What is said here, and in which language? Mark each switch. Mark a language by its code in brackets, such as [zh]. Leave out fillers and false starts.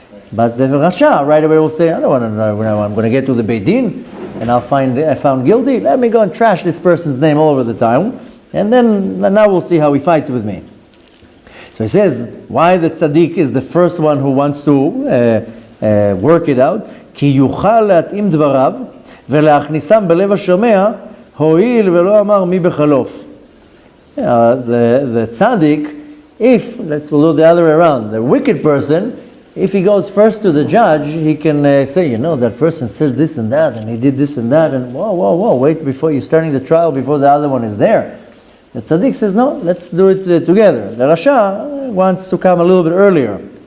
[en] But the Rasha right away will say, I don't want to know, I'm going to get to the Beit Din, and I found guilty. Let me go and trash this person's name all over the town, and then now we'll see how he fights with me. So he says, why the tzaddik is the first one who wants to work it out? [he] כי יוכל להתאים דבריו ולהכניסם בלב השומע, הואיל ולא אמר מי בחלוף. [en] The tzaddik, we'll do the other way around, the wicked person, if he goes first to the judge, he can say, that person said this and that, and he did this and that, and whoa, wait before you're starting the trial, before the other one is there. The tzaddik says, no, let's do it together. The Rasha wants to come a little bit earlier.